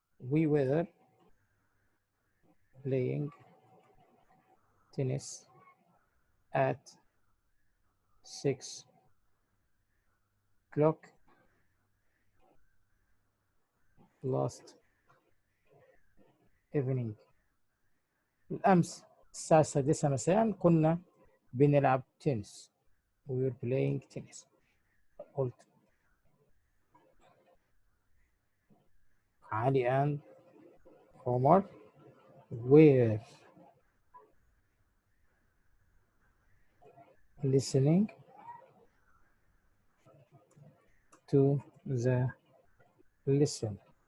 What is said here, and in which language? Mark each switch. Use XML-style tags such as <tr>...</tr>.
<en>We were playing tennis at 6 o'clock last evening.</en> <ar>الأمس الساعة 6 مساء كنا بنلعب تنس.</ar> <en>We were playing tennis. قلت Ali and Omar were listening to the lesson.</en>